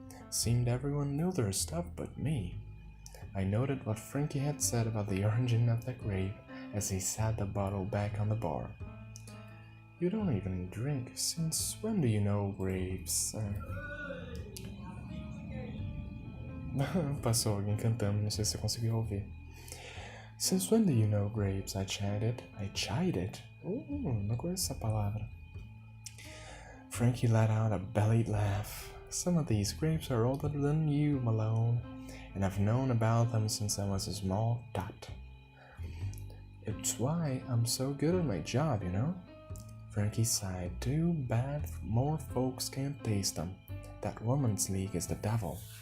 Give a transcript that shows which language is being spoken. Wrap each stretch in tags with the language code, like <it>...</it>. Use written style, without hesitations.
<en>Seemed everyone knew their stuff but me. I noted what Frankie had said about the origin of the grape as he sat the bottle back on the bar. You don't even drink. Since when do you know grapes?</en> <pt>Passou alguém cantando, não sei se você conseguiu ouvir.</pt> <en>Since when do you know grapes? I chided.</en> <pt>Não conheço essa palavra.</pt> <en>Frankie let out a bellied laugh. Some of these grapes are older than you, Malone, and I've known about them since I was a small tot. It's why I'm so good at my job, you know? Frankie sighed. Too bad more folks can't taste them. That woman's league is the devil.</en>